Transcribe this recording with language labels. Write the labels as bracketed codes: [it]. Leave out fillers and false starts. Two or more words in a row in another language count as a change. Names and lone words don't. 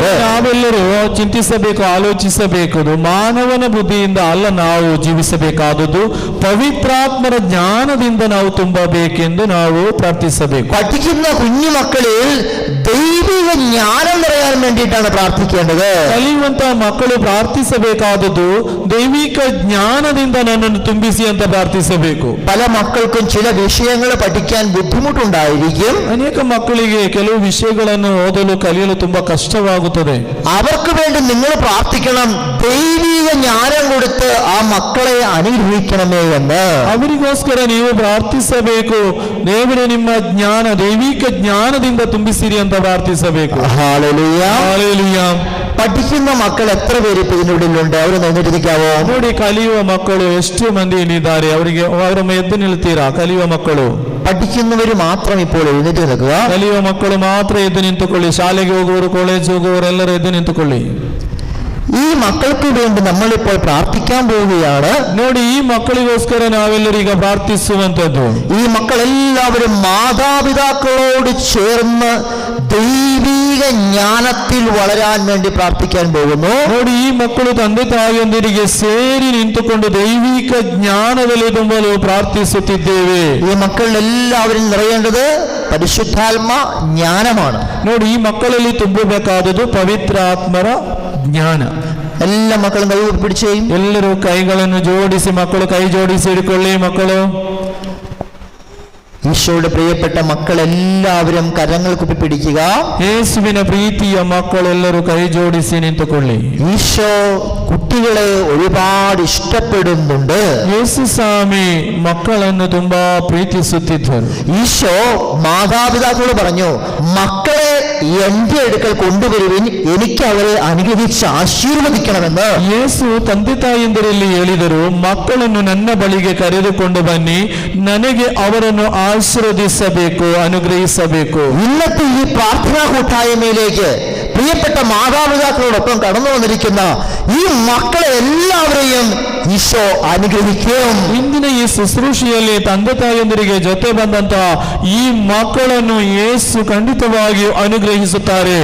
[kn] ನಾವೆಲ್ಲರೂ ಚಿಂತಿಸಬೇಕು, ಆಲೋಚಿಸಬೇಕು. ಮಾನವನ ಬುದ್ಧಿಯಿಂದ ಅಲ್ಲ ನಾವು ಜೀವಿಸಬೇಕಾದದ್ದು, ಪವಿತ್ರಾತ್ಮರ ಜ್ಞಾನದಿಂದ ನಾವು ತುಂಬಬೇಕೆಂದು ನಾವು ಪ್ರಾರ್ಥಿಸಬೇಕು. [ml] പഠിക്കുന്ന കുഞ്ഞുമക്കളിൽ ദൈവിക ജ്ഞാനം നിറയാൻ വേണ്ടിയിട്ടാണ് പ്രാർത്ഥിക്കേണ്ടത്. [kn] ಕಲಿಯುವಂತ ಮಕ್ಕಳು ಪ್ರಾರ್ಥಿಸಬೇಕಾದದ್ದು ದೈವಿಕ ಜ್ಞಾನದಿಂದ ನನ್ನನ್ನು ತುಂಬಿಸಿ ಅಂತ ಪ್ರಾರ್ಥಿಸಬೇಕು. [ml] പല മക്കൾക്കും ചില വിഷയങ്ങൾ പഠിക്കാൻ ബുദ്ധിമുട്ടുണ്ടായിരിക്കും. [kn] ಅನೇಕ ಮಕ್ಕಳಿಗೆ ಕೆಲವು ವಿಷಯಗಳನ್ನು ಓದಲು ಕಲಿಯಲು ತುಂಬಾ ಕಷ್ಟವಾಗುತ್ತದೆ. [ml] അവർക്ക് വേണ്ടി നിങ്ങൾ പ്രാർത്ഥിക്കണം, ദൈവിക ജ്ഞാനം കൊടുത്ത് ആ മക്കളെ അനുഗ്രഹിക്കണമേ എന്ന്. [kn] ಅವರಿಗೋಸ್ಕರ ನೀವು ಪ್ರಾರ್ಥಿಸಬೇಕು. ದೇವರೇ, ನಿಮ್ಮ ಜ್ಞಾನ, ದೈವಿಕ ಜ್ಞಾನದಿಂದ ತುಂಬಿಸಿರಿ ಅಂತ ಪ್ರಾರ್ಥಿಸಬೇಕು. [ml] ഹല്ലേലൂയ, ഹല്ലേലൂയ. പഠിക്കുന്ന മക്കൾ എത്ര പേര് ഇപ്പൊ ഇതിനുള്ളിലുണ്ട്? അവർ എഴുന്നേറ്റിരിക്കാവോ? [kn] ನೋಡಿ, ಕಲಿಯುವ ಮಕ್ಕಳು ಎಷ್ಟು ಮಂದಿ ಇಲ್ಲಿದ್ದಾರೆ? ಅವರಿಗೆ ಅವರ ಎದ್ದು ನಿಲ್ತೀರಾ? ಕಲಿಯುವ ಮಕ್ಕಳು, [ml] പഠിക്കുന്നവർ മാത്രം ഇപ്പോൾ എഴുന്നേറ്റ് നിൽക്കുക. [kn] ಕಲಿಯುವ ಮಕ್ಕಳು ಮಾತ್ರ ಎದ್ದು ನಿಂತುಕೊಳ್ಳಿ. ಶಾಲೆಗೆ ಹೋಗುವವರು, ಕಾಲೇಜ್ ಹೋಗುವವರು ಎಲ್ಲರೂ ಎದ್ದು ನಿಂತುಕೊಳ್ಳಿ. [ml] ഈ മക്കൾക്ക് വേണ്ടി നമ്മളിപ്പോൾ പ്രാർത്ഥിക്കാൻ പോവുകയാണ്. [kn] ನೋಡಿ, ಈ ಮಕ್ಕಳಿಗೋಸ್ಕರ ನಾವೆಲ್ಲರೀಗ ಪ್ರಾರ್ಥಿಸುವಂತದ್ದು. [ml] ഈ മക്കളെല്ലാവരും മാതാപിതാക്കളോട് ചേർന്ന് ദൈവിക ജ്ഞാനത്തിൽ വളരാൻ വേണ്ടി പ്രാർത്ഥിക്കാൻ പോകുന്നു. [kn] ನೋಡಿ, ಈ ಮಕ್ಕಳು ತಂದೆ ತಾಯಿಯೊಂದಿಗೆ ಸೇರಿ ನಿಂತುಕೊಂಡು ದೈವಿಕ ಜ್ಞಾನದಲ್ಲಿ ತುಂಬಲು ಪ್ರಾರ್ಥಿಸುತ್ತಿದ್ದೇವೆ. [ml] ഈ മക്കളെല്ലാവരും നിറയേണ്ടത് പരിശുദ്ധാത്മ ജ്ഞാനമാണ്. [kn] ನೋಡಿ, ಈ ಮಕ್ಕಳಲ್ಲಿ ತುಂಬಬೇಕಾದದ್ದು ಪವಿತ್ರಾತ್ಮರ ಜ್ಞಾನ. [ml] എല്ലാ മക്കളും കൈ പിടിച്ചേ. [kn] ಎಲ್ಲರೂ ಕೈಗಳನ್ನು ಜೋಡಿಸಿ, ಮಕ್ಕಳು ಕೈ ಜೋಡಿಸಿ ಹಿಡ್ಕೊಳ್ಳಿ. ಮಕ್ಕಳು, [ml] ഈശോയുടെ പ്രിയപ്പെട്ട മക്കളെല്ലാവരും കരങ്ങൾ കുപ്പി പിടിക്കുക. [kn] ಯೇಸುವಿನ ಪ್ರೀತಿಯ ಮಕ್ಕಳೆಲ್ಲರೂ ಕೈ ಜೋಡಿಸಿ ನಿಂತುಕೊಳ್ಳಿ. [ml] ഈശോ കുട്ടികളെ ഒരുപാട് ഇഷ്ടപ്പെടുന്നുണ്ട്. [kn] ಯೇಸು ಸ್ವಾಮಿ ಮಕ್ಕಳನ್ನು ತುಂಬಾ ಪ್ರೀತಿಸುತ್ತಿದ್ದರು. [ml] ഈശോ മാതാപിതാക്കളോട് പറഞ്ഞു, മക്കളെ എന്റെ അടുക്കൽ കൊണ്ടുവരുവിൻ, എനിക്ക് അവരെ അനുഗ്രഹിച്ച് ആശീർവദിക്കണമെന്ന്. [kn] ಯೇಸು ತಂದೆ ತಾಯಿಯಂದಿರಲ್ಲಿ ಹೇಳಿದರು, ಮಕ್ಕಳನ್ನು ನನ್ನ ಬಳಿಗೆ ಕರೆದುಕೊಂಡು ಬನ್ನಿ, ನನಗೆ ಅವರನ್ನು ಆಶೀರ್ವದಿಸಬೇಕು, ಅನುಗ್ರಹಿಸಬೇಕು. [ml] ഇന്നത്തെ ഈ പ്രാർത്ഥനാ കൂട്ടായ്മയിലേക്ക് പ്രിയപ്പെട്ട മാതാപിതാക്കളോടൊപ്പം കടന്നു വന്നിരിക്കുന്ന ഈ മക്കളെ എല്ലാവരെയും ഈശോ അനുഗ്രഹിക്കും. [kn] ಇಂದಿನ ಈ ಶುಶ್ರೂಷೆಯಲ್ಲಿ ತಂದೆ ತಾಯಿಯೊಂದಿಗೆ ಜೊತೆ ಬಂದಂತಹ ಈ ಮಕ್ಕಳನ್ನು ಯೇಸು ಖಂಡಿತವಾಗಿಯೂ ಅನುಗ್ರಹಿಸುತ್ತಾರೆ.